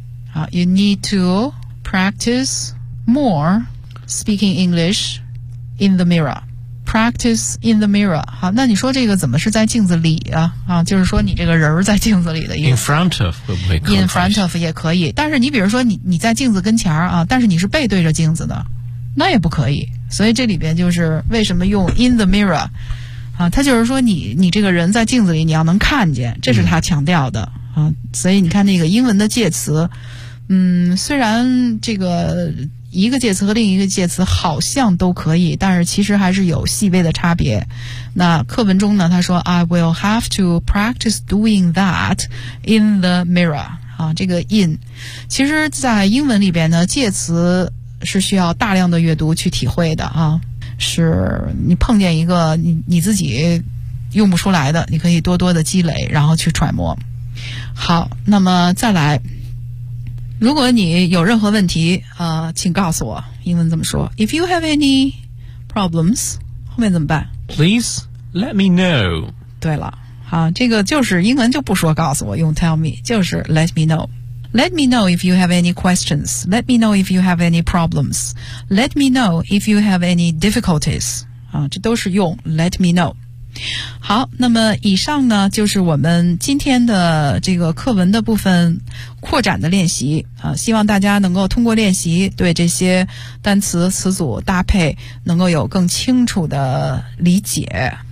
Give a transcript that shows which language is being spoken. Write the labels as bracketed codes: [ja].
[en] 好 ，You need to practice more speaking English in the mirror. Practice in the mirror. [zh] 好，那你说这个怎么是在镜子里啊？啊，就是说你这个人在镜子里的意思。 [en] In front of [zh] 会不会？ [en] In front of [zh] 也可以，但是你比如说你在镜子跟前啊，但是你是背对着镜子的，那也不可以。所以这里边就是为什么用 [en] in the mirror。 [zh] 啊，他就是说你这个人在镜子里，你要能看见，这是他强调的，嗯，啊，所以你看那个英文的介词，嗯，虽然这个一个介词和另一个介词好像都可以，但是其实还是有细微的差别。那课文中呢，他说 [en] I will have to practice doing that in the mirror。 [zh] 啊，这个 in， 其实在英文里边呢，介词是需要大量的阅读去体会的啊。是你碰见一个你自己用不出来的，你可以多多的积累，然后去揣摩。好，那么再来，如果你有任何问题，请告诉我，英文怎么说 ？ [en] If you have any problems， [zh] 后面怎么办 [en] ？Please Let me know. [zh] 对了，好，这个就是英文就不说告诉我，用 [en] tell me [zh] 就是 [en] let me know。 Let me know if you have any questions. Let me know if you have any problems. Let me know if you have any difficulties. [zh] 啊，这都是用 [en] let me know。 [zh] 好，那么以上呢就是我们今天的这个课文的部分扩展的练习啊，希望大家能够通过练习对这些单词词组搭配能够有更清楚的理解。